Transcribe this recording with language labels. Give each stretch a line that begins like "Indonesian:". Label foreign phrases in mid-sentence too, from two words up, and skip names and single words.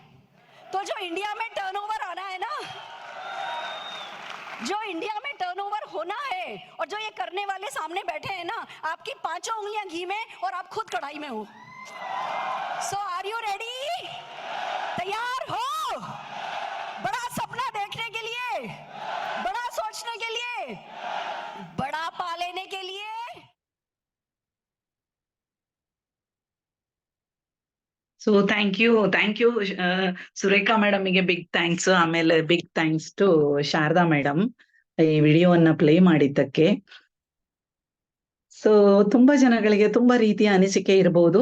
Hindi: तो जो इंडिया में टर्नओवर आना है ना, जो इंडिया में टर्नओवर होना है, और जो ये करने वाले सामने बैठे हैं ना, आपकी 5 उंगलियां घी में और आप खुद कढ़ाई में हो।
English: So are you ready?
Hindi: तैयार हो बड़ा सपना देखने के लिए, बड़ा सोचने के लिए, बड़ा पा लेने के लिए?
English: So thank you Surekha madamge big thanks.
Kannada: ಆಮೇಲೆ
English: big thanks to Sharada madam
Kannada: ಈ ವಿಡಿಯೋವನ್ನ ಪ್ಲೇ ಮಾಡಿದ್ದಕ್ಕೆ. ಸೊ ತುಂಬಾ ಜನಗಳಿಗೆ ತುಂಬಾ ರೀತಿಯ ಅನಿಸಿಕೆ ಇರಬಹುದು.